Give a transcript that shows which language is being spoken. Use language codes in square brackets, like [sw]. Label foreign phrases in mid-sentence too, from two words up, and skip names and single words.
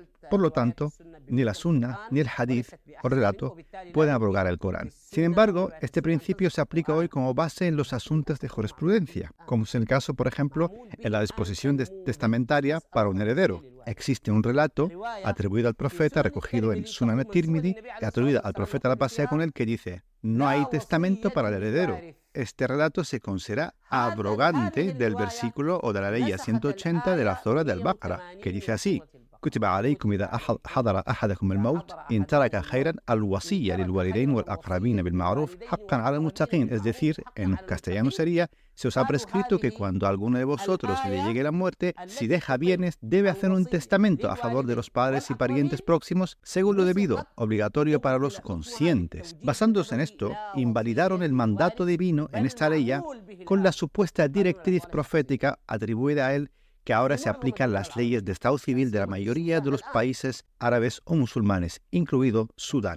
[es] Por lo tanto, ni la sunna, ni el hadith o relato pueden abrogar el Corán. Sin embargo, este principio se aplica hoy como base en los asuntos de jurisprudencia, como es el caso, por ejemplo, en la disposición testamentaria para un heredero. Existe un relato atribuido al profeta, recogido en Sunan at-Tirmidhi, y atribuido al profeta la pasea con él, que dice: no hay testamento para el heredero. Este relato se considera abrogante del versículo o de la ley 180 de la Surah del Baqara, que dice así: [ar] كتب عليكم إذا حضر أحدكم الموت إن ترك خيرا الوصية للوالدين والأقربين بالمعروف حقا على المتقين. [es] Es decir, en castellano sería: se os ha prescrito que cuando a alguno de vosotros le llegue la muerte, si deja bienes, debe hacer un testamento a favor de los padres y parientes próximos, según lo debido, obligatorio para los conscientes. Basándose en esto, invalidaron el mandato divino en esta ley con la supuesta directriz profética atribuida a él, que ahora se aplican las leyes de estado civil de la mayoría de los países árabes o musulmanes, incluido Sudán.